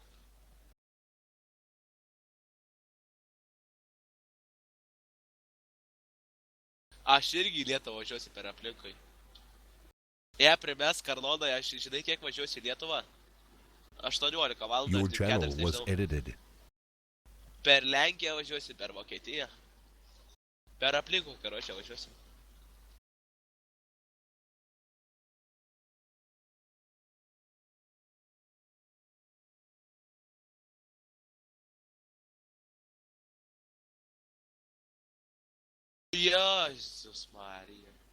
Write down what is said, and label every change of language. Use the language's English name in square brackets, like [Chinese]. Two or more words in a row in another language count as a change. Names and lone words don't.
[Lithuanian] Aš irgi į Lietuvą važiuosiu per aplinkui. Primes Karloną, aš žinai kiek važiuosiu į Lietuvą? 18 valandų [English] Your [Lithuanian] ir [English] channel 4 was [Lithuanian] nežinau. [English] edited. [Lithuanian] Per Lenkiją važiuosiu, per Vokietiją. Per aplinkui, karočią važiuosiu. Jėzus Marija.